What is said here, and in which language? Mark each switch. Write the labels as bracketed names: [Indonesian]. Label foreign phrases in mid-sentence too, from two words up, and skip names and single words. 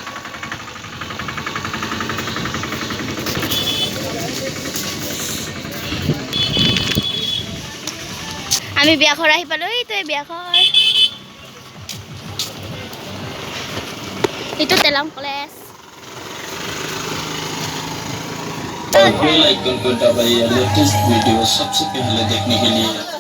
[Assamese] আমি বিয়া ঘৰ আহি পালো এইটো বিয়া ঘৰ এইটো তেলাং কলেজ [English] bell icon [Hindi] को दबाइए [English] latest video [Hindi] सबसे पहले देखने के लिए